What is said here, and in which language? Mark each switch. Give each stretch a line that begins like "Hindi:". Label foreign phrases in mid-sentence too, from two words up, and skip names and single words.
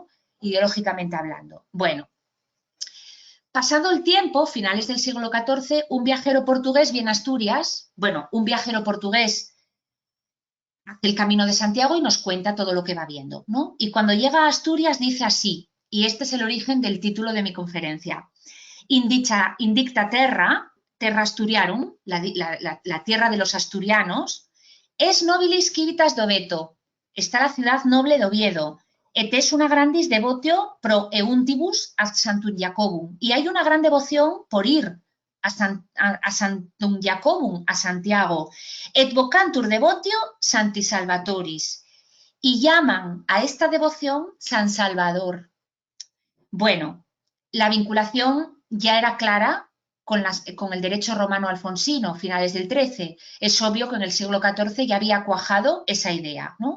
Spanish: Ideológicamente hablando. Bueno, pasado el tiempo, finales del siglo XIV, un viajero portugués viene a Asturias, bueno, un viajero portugués hace el Camino de Santiago y nos cuenta todo lo que va viendo, ¿no? Y cuando llega a Asturias dice así, y este es el origen del título de mi conferencia:
Latin: Indicta terra asturiarum,
Spanish: la tierra de los asturianos, es
Latin: nobilis civitas d'Oveto,
Spanish: está la ciudad noble de Oviedo,
Latin: et es una grandis devotio pro euntibus ad Santum Jacobum,
Spanish: y hay una gran devoción por ir a Santum Jacobum, a Santiago,
Latin: et vocantur devotio Santi Salvatoris,
Spanish: y llaman a esta devoción San Salvador. Bueno, la vinculación ya era clara con el derecho romano alfonsino, finales del XIII. Es obvio que en el siglo XIV ya había cuajado esa idea, ¿no?